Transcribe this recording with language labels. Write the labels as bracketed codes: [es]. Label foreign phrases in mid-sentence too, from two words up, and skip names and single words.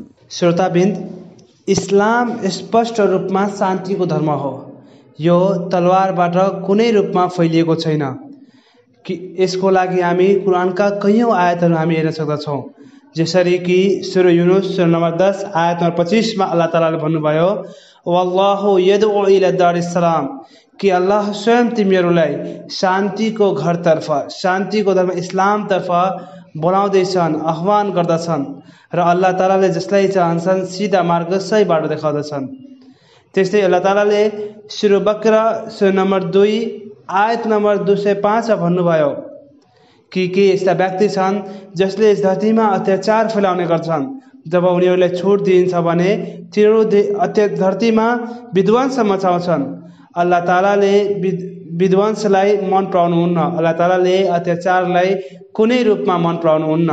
[ne] श्रोताबिन्द, इस्लाम स्पष्ट रूपमा शान्तिको धर्म हो। यो तलवारबाट कुनै रूपमा फैलिएको छैन। कि यसको लागि हामी कुरानका कैयौं आयतहरू हामी हेर्न सक्दछौँ, जसरी कि सूरा युनुस सूरा नम्बर 10 आयत नम्बर 25 मा अल्लाह तालाले भन्नुभयो, [ar] والله يدعو إلى دار السلام, [ne] कि अल्लाह स्वयं तिमीहरूलाई शान्तिको घरतर्फ, शान्तिको धर्म इस्लामतर्फ बोलाउँदैछन्, आह्वान गर्दछन् र अल्लाह तालाले जसलाई चाहन्छन् सिधा मार्ग सही बाटो देखाउँदछन्। त्यस्तै अल्लाह तालाले सूरा बकरा सूरा नम्बर 2 आयत नम्बर 205 भन्नुभयो कि यस्ता व्यक्ति छन् जसले यस धरतीमा अत्याचार फैलाउने गर्छन्, जब उनीहरूलाई छुट दिइन्छ भने तिनीहरू धरतीमा विध्वंस मचाउँछन्। अल्लाह तालाले विध्वंसलाई मन पराउनुहुन्न, अल्लाह तालाले अत्याचारलाई कुनै रूपमा मन पराउनुहुन्न।